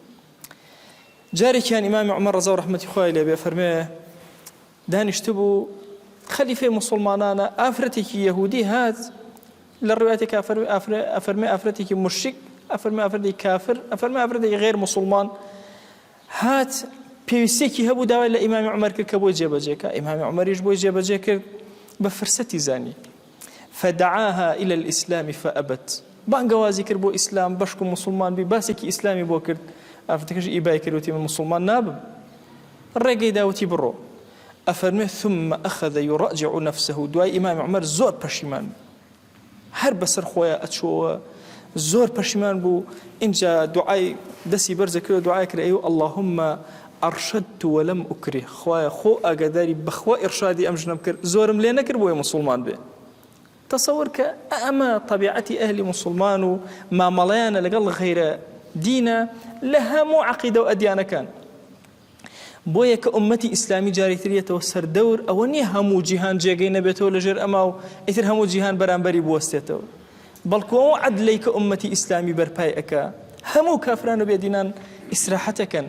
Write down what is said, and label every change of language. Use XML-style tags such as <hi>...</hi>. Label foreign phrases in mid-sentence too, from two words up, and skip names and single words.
<ckb>جارێکیان ئیمامی عومەر ڕەزا و ڕەحمەتی خوای لێبێ فەرمێ دانیشتبوو خەلیفەی مسلمانانە ئافرەتێکی یەهودی هات لە ڕوایەتێک ئەفەرمێ ئافرەتێکی مشرک، ئەفەرمێ ئافرەتێکی کافر، ئەفەرمێ ئافرەتێکی غێر مسلمان هات پێویستێکی هەبوو داوای لە ئیمامی عومەر کرد کە بۆی جێبەجێکە. ئیمامی عومەریش بۆی جێبەجێ کرد بە فرسەتی زانی.</ckb> <ar>فدعاها إلى الإسلام فأبت،</ar> <ckb>بانگوازی کرد بۆ ئیسلام بەشک و مسلمان بی، باسێکی ئیسلامی بۆ کرد. ئافرەتەکەش ئیبای کردوتی من مسلمان نابم، ڕێگەی داوتی بڕۆ.</ckb> <ar>ئەفەرمێ ثم أخذ يراجع نفسه،</ar> <ckb>دوای ئیمامی عومەر زۆر پەشیمان هەر بەسەر خۆیان ئەچۆوە، زۆر پەشیمان بوو. اینجا دوعای دەستی بەرزە کرد و دوعای کرد ئەیوە</ckb> <ar>اللهم أرشدت ولم أكره،</ar> <ckb>خوایە خۆ ئاگاداری بەخوا ئێرشادی ئەم ژنم کرد، زۆرم لێ نەکرد بۆیە مسلمان بێ. تصور کە ئەمە طبیعەتی ئەهلی مسلمان و مامەڵەیانە لەگەڵ غەیرە دینە لە هەموو عەقیدە و ئەدیانەکان. بۆیە کە ئومەتی ئیسلامی جارێکترێتەوە سەردەور، ئەوە نییە هەموو جیهان جێگەی نەبێتەوە لەژێر ئەما و ئیتر هەموو جیهان بەرامبەری بوەستێتەوە، بەڵکو ئەو عەدلەی کە ئومەتی ئیسلامی بەرپای ئەکا هەموو کافران و بێدینان ئیسراحەتەکەن.</ckb>